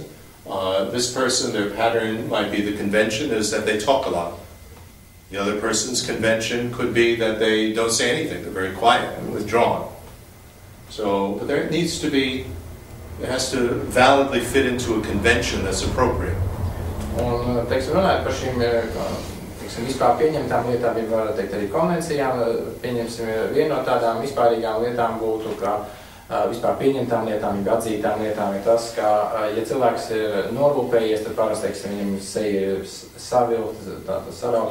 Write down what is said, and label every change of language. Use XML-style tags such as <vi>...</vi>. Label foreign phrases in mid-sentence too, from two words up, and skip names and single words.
<en>This person, their pattern might be the convention is that they talk a lot. The other person's convention could be that they don't say anything, they're very quiet and withdrawn. So, but there has to validly fit into a convention that's appropriate.</en> <lv>Un, teiksim, runājot par šīm, teiksim, vispār pieņemtām lietām, ja var teikt arī konvencijām, pieņemsim, viena no tādām vispārīgām lietām būtu, ka vispār pieņemtām lietām, ja atzītām lietām ir tas, ka, ja cilvēks ir norūpējies, tad parasti, teiksim, viņam seja ir savilta, sarauta.</lv>